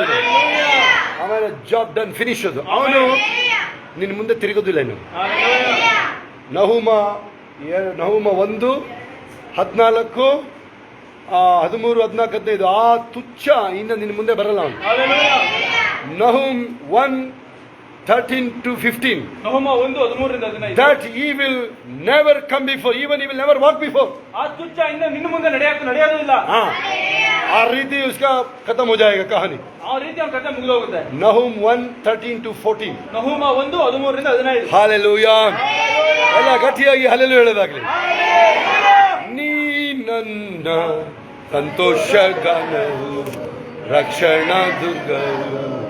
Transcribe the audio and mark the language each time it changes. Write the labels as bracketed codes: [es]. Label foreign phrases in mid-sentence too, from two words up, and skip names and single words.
[kn] ಆಮೇಲೆ [en] job done, finish. [kn] ಅದು ಅವನು ನಿನ್ನ ಮುಂದೆ ತಿರುಗೋದಿಲ್ಲ. ಇನ್ನು ನಹುಮ 1:14, 13, 14, 15 ಆ ತುಚ್ಛ ಇನ್ನು ನಿನ್ನ ಮುಂದೆ ಬರಲ್ಲ ಅವನು. [en] ನಹುಮ್ 1:13-15 that he will never come before, even he will never walk before. [kn] ಆ ತುಚ್ಛ ಇನ್ನು ನಿನ್ನ ಮುಂದೆ ನಡೆಯೋದಿಲ್ಲ. ಆ ರೀತಿ [hi] उसका खत्म हो जाएगा कहानी. [kn] ಆ ರೀತಿ ಅವನ ಕಥೆ ಮುಗಿದು ಹೋಗುತ್ತೆ. ನಹುಮ್ 1:13-14 ನಹುಮ 1:13-15 Hallelujah. ಎಲ್ಲ ಗಟ್ಟಿಯಾಗಿ ಹಲ್ಲೆಲೂಯಾ ಹೇಳೋದಾಗ್ಲಿ. ನೀ ನನ್ನ ಸಂತೋಷ ಗಾನವು, ರಕ್ಷಣಾ ದುರ್ಗವು.